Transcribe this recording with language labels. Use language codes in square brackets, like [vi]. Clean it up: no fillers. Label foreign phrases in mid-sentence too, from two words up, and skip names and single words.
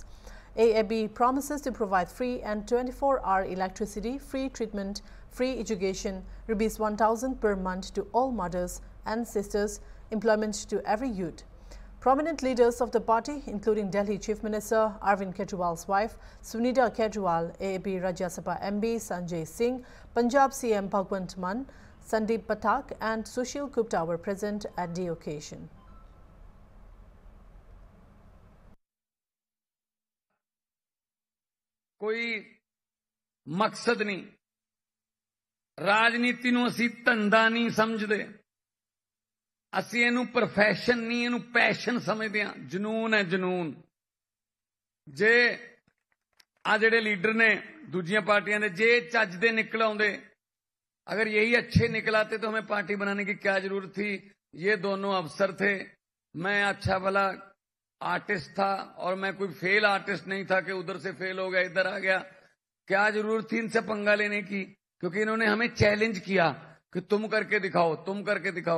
[en] AAB promises to provide free and 24-hour electricity, free treatment, free education, rupees 1,000 per month to all mothers and sisters, employment to every youth. Prominent leaders of the party, including Delhi Chief Minister Arvind Kejriwal's wife, Sunita Kejriwal, AAP Rajya Sabha MB Sanjay Singh, Punjab CM Bhagwant Mann, Sandeep Pathak and Sushil Gupta were present at the occasion. [pa] ਕੋਈ ਮਕਸਦ ਨਹੀਂ, ਰਾਜਨੀਤੀ ਨੂੰ ਅਸੀਂ ਧੰਧਾ ਨਹੀਂ ਸਮਝਦੇ, ਅਸੀਂ ਇਹਨੂੰ ਪ੍ਰੋਫੈਸ਼ਨ ਨਹੀਂ, ਇਹਨੂੰ ਪੈਸ਼ਨ ਸਮਝਦੇ ਹਾਂ। ਜਨੂਨ ਹੈ ਜਨੂਨ। ਜੇ ਆ ਜਿਹੜੇ ਲੀਡਰ ਨੇ ਦੂਸਰੀ ਪਾਰਟੀਆਂ ਨੇ ਜੇ ਚੱਜ ਦੇ ਨਿਕਲ ਆਉਂਦੇ, [hi] अगर यही अच्छे निकल आते तो हमें पार्टी बनाने की क्या जरूरत थी। ये दोनों अफसर थे, मैं अच्छा भला आर्टिस्ट था और मैं कोई फेल आर्टिस्ट नहीं था कि उधर से फेल हो गया इधर आ गया। क्या जरूरत थी इनसे पंगा लेने की, क्योंकि इन्होंने हमें चैलेंज किया कि तुम करके दिखाओ, तुम करके दिखाओ।